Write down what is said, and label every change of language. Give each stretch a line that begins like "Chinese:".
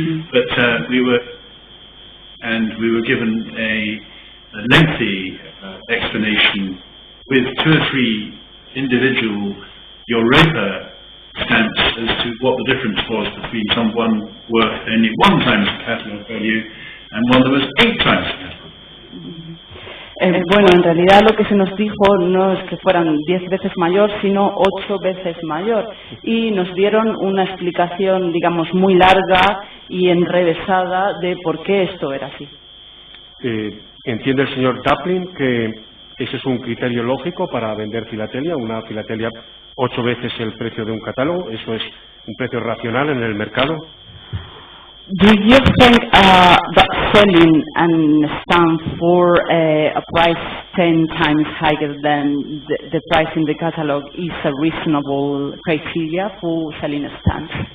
English: But we were given a lengthy explanation with 2 or 3 individual Europa stamps as to what the difference was between one worth only 1 times the catalogue value and one that was 8 times the catalogue.
Spanish: Bueno, en realidad lo que se nos dijo no es que fueran 10 veces mayor, sino 8 veces mayor. Y nos dieron una explicación, digamos, muy larga y enrevesada de por qué esto era así. ¿Entiende el señor Daplin que ese es un criterio lógico para vender filatelia? Una filatelia 8 veces el precio de un catálogo, ¿eso es un precio racional en el mercado?
English: Do you think that selling a stamp for a price 10 times higher than the price in the catalog is a reasonable criteria for selling stamps?